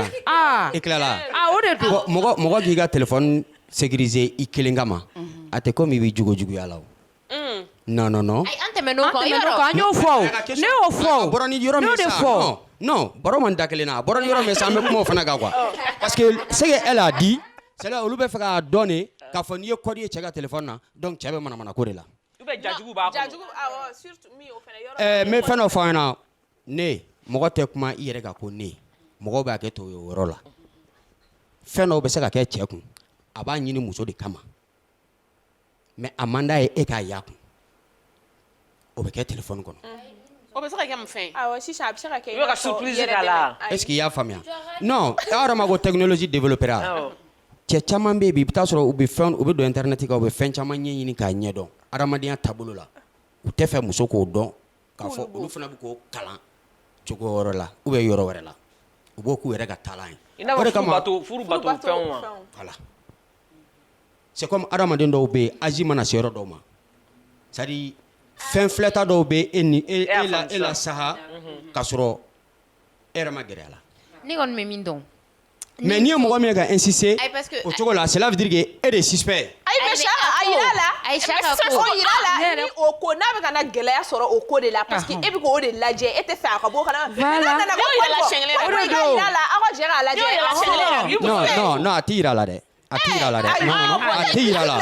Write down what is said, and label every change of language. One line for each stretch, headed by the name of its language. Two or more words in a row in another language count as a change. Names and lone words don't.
Bambara: o de don mɔgɔ k'i ka téléphone sécuriser i kelen kama a tɛ comme i bɛ juguya la o non an tɛmɛn'o kan an y'o fɔ ne y'o fɔ bɔra ni yɔrɔ min sa non baro man da kelen na a bɔra ni yɔrɔ min sa an bɛ kuma o fana kan quoi
French: parce que ce qu'elle a dit c'est là
Bambara: olu bɛ fɛ k'a dɔn de k'a fɔ n'i ye code ye cɛ ka téléphone na donc cɛ bɛ manamana ko de la jajugu b'a kɔnɔ n bɛ fɛn dɔ fɔ an ɲɛna ne mɔgɔ tɛ kuma i yɛrɛ kan ko ne mɔgɔw b'a kɛ to o yɔrɔ la fɛn dɔw bɛ se ka kɛ cɛ kun a b'a ɲini muso de kama mais a man d'a ye e k'a y'a kun o bɛ kɛ téléphone kɔnɔ o bɛ se ka kɛ mun fɛn awɔ sisan a bɛ se ka kɛ i bɛ ka surprise k'a la
French: est-ce que
Bambara: i y'a faamuya non aw yɛrɛ ma ko
French: technologie développera
Bambara: cɛ caman bɛ yen bi i bɛ taa sɔrɔ u bɛ don internet kan u bɛ fɛn caman ɲɛɲini k'a ɲɛdɔn adamadenya taabolo la u tɛ fɛ muso k'o dɔn k'a fɔ olu fana bɛ k'o kalan cogo wɛrɛ la
French: ou bien
Bambara: yɔrɔ wɛrɛ la u b'o k'u yɛrɛ ka taalan ye i n'a fɔ furu bato fɛnw ma
French: voilà c'est comme
Bambara: adamaden dɔw bɛ yen âge mana se yɔrɔ dɔw ma
French: c'est à dire
Bambara: fɛn filɛta dɔw bɛ e la saha k'a sɔrɔ e yɛrɛ ma gɛrɛ a la ne kɔni bɛ min dɔn mais n'i ye mɔgɔ min ye ka insister o cogo la
French: cela veut dire que
Bambara: e de suspect ayi mais Saka a yira la o yira la ni o ko n'a bɛ ka na gɛlɛya sɔrɔ o ko de la
French: parce que
Bambara: e bɛ k'o de lajɛ e tɛ fɛ a ka bɔ o kalama mais n'a nana ko yira la aw ka jɛ k'a lajɛ non a t'i yira la dɛ a tɛ yira la dɛ.
French: Non non
Bambara: a tɛ yira la.